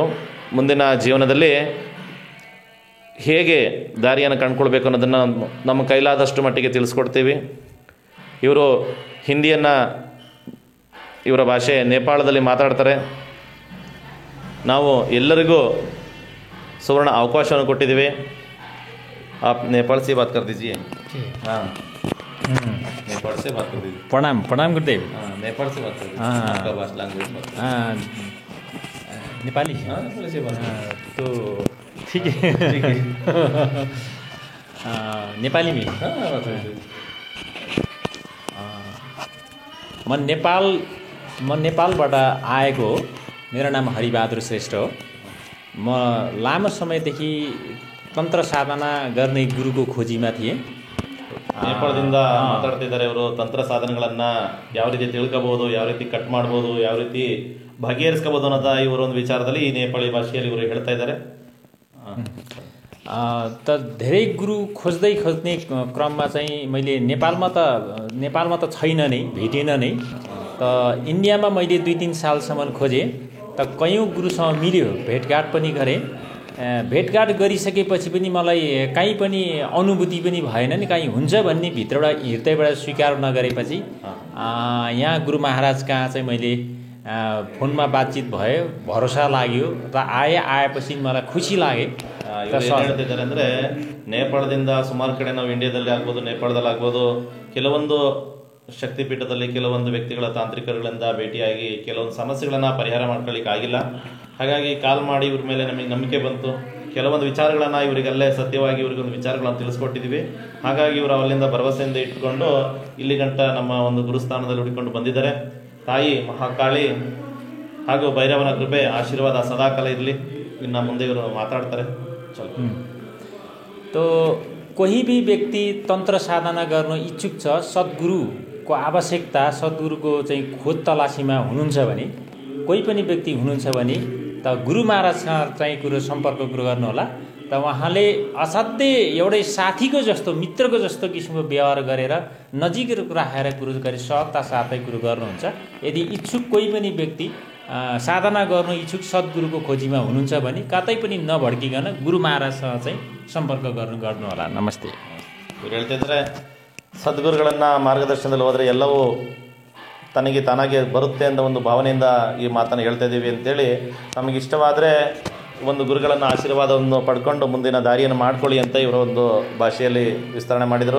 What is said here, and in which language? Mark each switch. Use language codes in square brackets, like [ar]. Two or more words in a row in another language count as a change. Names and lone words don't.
[kn] ಮುಂದಿನ ಜೀವನದಲ್ಲಿ ಹೇಗೆ ದಾರಿಯನ್ನು ಕಂಡುಕೊಳ್ಬೇಕು ಅನ್ನೋದನ್ನು ನಮ್ಮ ಕೈಲಾದಷ್ಟು ಮಟ್ಟಿಗೆ ತಿಳಿಸ್ಕೊಡ್ತೀವಿ. ಇವರು ಹಿಂದಿಯನ್ನು, ಇವರ ಭಾಷೆ ನೇಪಾಳದಲ್ಲಿ ಮಾತಾಡ್ತಾರೆ. ನಾವು ಎಲ್ಲರಿಗೂ ಸುವರ್ಣ ಅವಕಾಶವನ್ನು ಕೊಟ್ಟಿದ್ದೀವಿ. [hi] आप नेपाल से बात कर दीजिए. हाँ, नेपाल से बात कर दीजिए. प्रणाम गुरुदेव. हाँ, नेपाल से बात कर दीजिए. आपका भाषा लैंग्वेज बात. नेपाली. हाँ, नेपाली से बात. तो ठीक है. नेपाली में. हाँ, बात कर दीजिए. [ne] म नेपालबाट आएको. मेरो नाम हरिबहादुर श्रेष्ठ हो. म लामो समयदेखि तन्त्र साधना गर्ने ಗುರುको खोजीमा थिएँ. [kn] ನೇಪಾಳದಿಂದ ಮಾತಾಡ್ತಿದ್ದಾರೆ. ಅವರು ತಂತ್ರ ಸಾಧನೆಗಳನ್ನು ಯಾವ ರೀತಿ ತಿಳ್ಕೋಬೋದು, ಯಾವ ರೀತಿ ಕಟ್ ಮಾಡ್ಬೋದು, ಯಾವ ರೀತಿ ಬಗೆಹರಿಸ್ಕೋಬೋದು ಅನ್ನೋದ ಇವರ ಒಂದು ವಿಚಾರದಲ್ಲಿ ಈ ನೇಪಾಳಿ ಭಾಷೆಯಲ್ಲಿ ಇವರು ಹೇಳ್ತಾ ಇದ್ದಾರೆ. [ne] त धेरै गुरु खोज्ने क्रममा चाहिँ मैले नेपालमा त छैन नै, भेटिन नै. त इन्डियामा मैले 2-3 सालसम्म खोजेँ. त कयौँ गुरुसँग मिल्यो, भेटघाट पनि गरेँ. भेटघाट गरिसकेपछि पनि मलाई काहीँ पनि अनुभूति पनि भएन नि. काहीँ हुन्छ भन्ने भित्रबाट हृदयबाट स्वीकार नगरेपछि यहाँ गुरु महाराज कहाँ चाहिँ मैले फोनमा बातचित भयो, भरोसा लाग्यो र आएपछि मलाई खुसी लागे. [kn] ಹೇಳ್ತಿದ್ದಾರೆ ಅಂದರೆ ನೇಪಾಳದಿಂದ ಸುಮಾರು ಕಡೆ ನಾವು ಇಂಡಿಯಾದಲ್ಲಿ ಆಗ್ಬೋದು, ನೇಪಾಳದಲ್ಲಿ ಆಗ್ಬೋದು, ಕೆಲವೊಂದು ಶಕ್ತಿಪೀಠದಲ್ಲಿ ಕೆಲವೊಂದು ವ್ಯಕ್ತಿಗಳ ತಾಂತ್ರಿಕರುಗಳಿಂದ ಭೇಟಿಯಾಗಿ ಕೆಲವೊಂದು ಸಮಸ್ಯೆಗಳನ್ನು ಪರಿಹಾರ ಮಾಡ್ಕೊಳ್ಳಿಕ್ಕೆ ಆಗಿಲ್ಲ. ಹಾಗಾಗಿ ಕಾಲ್ ಮಾಡಿ ಇವ್ರ ಮೇಲೆ ನಮಗೆ ನಂಬಿಕೆ ಬಂತು. ಕೆಲವೊಂದು ವಿಚಾರಗಳನ್ನು ಇವರಿಗಲ್ಲೇ ಸತ್ಯವಾಗಿ ಇವರಿಗೊಂದು ವಿಚಾರಗಳನ್ನು ತಿಳಿಸ್ಕೊಟ್ಟಿದ್ದೀವಿ. ಹಾಗಾಗಿ ಇವರು ಅಲ್ಲಿಂದ ಭರವಸೆಯಿಂದ ಇಟ್ಕೊಂಡು ಇಲ್ಲಿ ಗಂಟ ನಮ್ಮ ಒಂದು ಗುರುಸ್ಥಾನದಲ್ಲಿ ಹುಡುಕೊಂಡು ಬಂದಿದ್ದಾರೆ. ತಾಯಿ ಮಹಾಕಾಳಿ ಹಾಗೂ ಭೈರವನ ಕೃಪೆ ಆಶೀರ್ವಾದ ಸದಾಕಾಲ ಇರಲಿ. ಇನ್ನು ಮುಂದೆ ಇವರು ಮಾತಾಡ್ತಾರೆ. [ne] तो कोही भी व्यक्ति तन्त्र साधना गर्न इच्छुक छ, सद्गुरुको आवश्यकता, सद्गुरुको चाहिँ खोज तलासीमा हुनुहुन्छ भने, कोही पनि व्यक्ति हुनुहुन्छ भने त गुरु महाराजसँग चाहिँ कुरो सम्पर्क कुरो गर्नुहोला। त उहाँले असाध्यै एउटै साथीको जस्तो, मित्रको जस्तो किसिमको व्यवहार गरेर नजिक राखेर कुरो गरी सहजता साथै कुरो गर्नुहुन्छ। यदि इच्छुक कोही पनि व्यक्ति साधना गर्नु इच्छुक सद्गुरुको खोजीमा हुनुहुन्छ भने कतै पनि नभड्किकन गुरु महाराजसँग चाहिँ ಸಂಪರ್ಕ गर्नुहोला। [kn] ನಮಸ್ತೆ. ಇವ್ರು ಹೇಳ್ತಿದ್ರೆ ಸದ್ಗುರುಗಳನ್ನು ಮಾರ್ಗದರ್ಶನದಲ್ಲಿ ಹೋದರೆ ಎಲ್ಲವೂ ತನಗೆ ತಾನಾಗೆ ಬರುತ್ತೆ ಅಂತ ಒಂದು ಭಾವನೆಯಿಂದ ಈ ಮಾತನ್ನು ಹೇಳ್ತಾ ಇದ್ದೀವಿ ಅಂತೇಳಿ, ನಮಗಿಷ್ಟವಾದರೆ ಒಂದು ಗುರುಗಳನ್ನು ಆಶೀರ್ವಾದವನ್ನು ಪಡ್ಕೊಂಡು ಮುಂದಿನ ದಾರಿಯನ್ನು ಮಾಡ್ಕೊಳ್ಳಿ ಅಂತ ಇವರ ಒಂದು ಭಾಷೆಯಲ್ಲಿ ವಿಸ್ತರಣೆ ಮಾಡಿದರು.